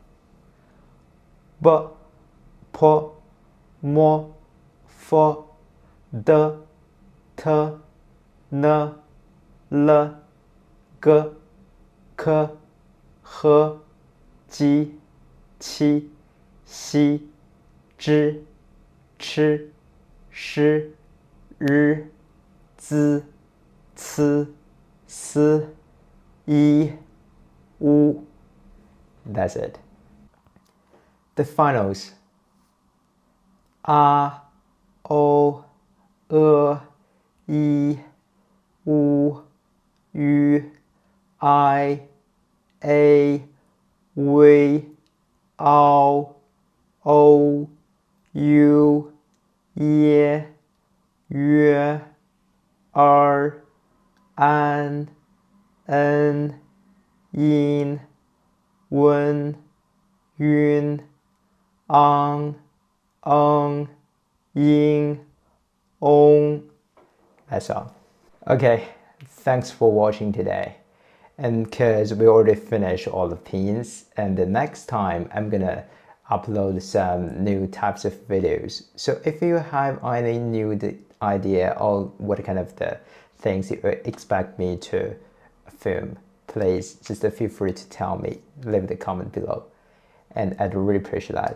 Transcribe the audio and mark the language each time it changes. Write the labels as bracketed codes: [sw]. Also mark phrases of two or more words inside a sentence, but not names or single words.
[zh] B, P, M, F, D, T, N, L, G, K, H, J, Q, X, Z, Ch, Sh, R, Z, C, S, I, U. [en] That's it. The finals. [zh] A, O, E, I, U, Ü, I, A, V, Ao, O, U, Ye, Yue, Er, An, En, Yin, Wen, Yun, Ang, Ying, Ong. [en] That's all. Okay, thanks for watching today. And because we already finished all the pinyins, and the next time I'm gonna upload some new types of videos. So if you have any new idea or what kind of the things you expect me to film, please just feel free to tell me, leave the comment below, and I'd really appreciate that.